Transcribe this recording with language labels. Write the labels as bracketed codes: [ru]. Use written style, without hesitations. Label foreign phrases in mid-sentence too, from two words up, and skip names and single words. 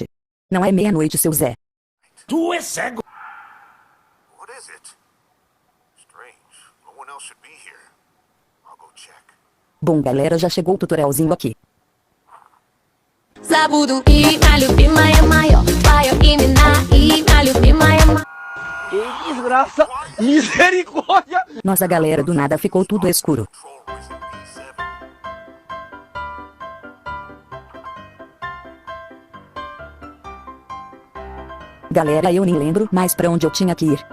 [pt] Não é meia-noite, seu Zé. Tu é cego! Bom galera, já chegou o tutorialzinho aqui. Zabudu i nalupi maya mayo, payo imina i nalupi maya mayo. Que desgraça! Misericórdia! Nossa galera, do nada ficou tudo escuro. Galera, eu nem lembro mais pra onde eu tinha que ir.